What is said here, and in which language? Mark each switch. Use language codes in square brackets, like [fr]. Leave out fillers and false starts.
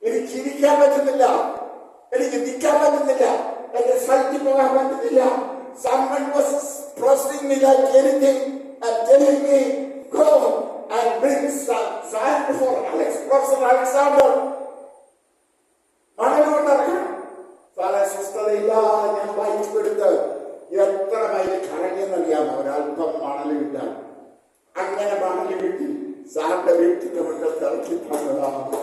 [ml] ചിരിക്കാൻ പറ്റുന്നില്ല, എനിക്ക് നിൽക്കാൻ പറ്റുന്നില്ല, എന്റെ സൈറ്റിൽ പോകാൻ പറ്റുന്നില്ല. [en] Someone was pressing me like anything and telling me, go and bring sand for Professor Alexander. [ml] മണൽ കൊണ്ടിറക്കണം. സാറെ സ്വസ്ഥതയില്ലാതെ ഞാൻ വായിച്ചെടുത്ത് എത്ര മൈൽ കറങ്ങിയെന്നറിയാമോ? ഒരല്പം മണൽ കിട്ടാൻ. അങ്ങനെ മണൽ കിട്ടി സാറിന്റെ വീട്ടിന്റെ മുന്നിൽ ഇറക്കി തന്നതാണ്.